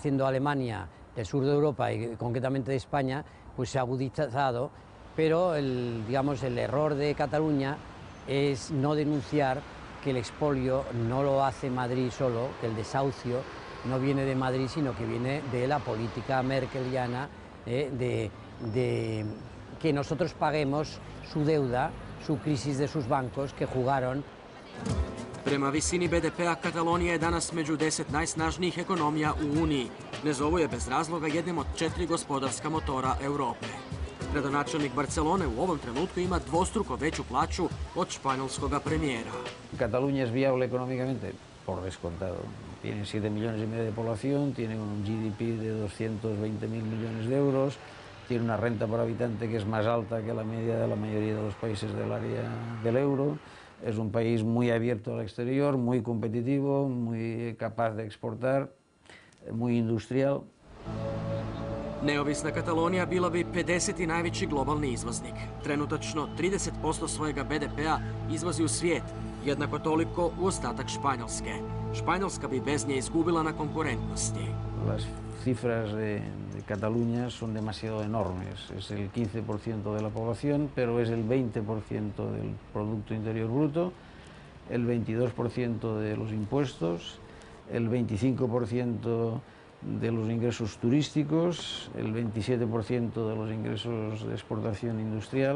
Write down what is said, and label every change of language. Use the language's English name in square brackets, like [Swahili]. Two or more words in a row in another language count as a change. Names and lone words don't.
[Spanish] haciendo Alemania del sur de Europa y concretamente de España, pues se ha agudizado, pero el error de Cataluña es no denunciar que el expolio no lo hace Madrid solo, que el desahucio no viene de Madrid, sino que viene de la política merkeliana, de que nosotros paguemos su deuda, su crisis de sus bancos que jugaron. [Croatian] Prema visini BDP-a, Katalonija je danas među 10 najsnažnijih ekonomija u Uniji. Ne zovu je bez razloga jednim od 4 gospodarska motora Europe. Gradonačelnik Barcelone u ovom trenutku ima dvostruko veću plaću od španjolskoga premijera. [Spanish] Cataluña es viable económicamente, por descontado. Tiene 7,5 millones de población, tiene un GDP de 220.000 millones de euros, tiene una renta por habitante que es más alta que la media de la mayoría de los países del área del euro. Es un país muy abierto al exterior, muy competitivo, muy capaz de exportar, muy industrial. [Croatian] Neovisna Katalonija bila bi 50. najveći globalni izvoznik. Trenutačno 30% svojega BDP-a izvozi u svijet, jednako toliko u ostatak Španjolske. Španjolska bi bez nje izgubila na konkurentnosti. [Spanish] Las cifras de Cataluña son demasiado enormes. Es el 15% de la población, pero es el 20% del Producto Interior Bruto, el 22% de los impuestos, el 25% de los ingresos turísticos, el 27% de los ingresos de exportación industrial.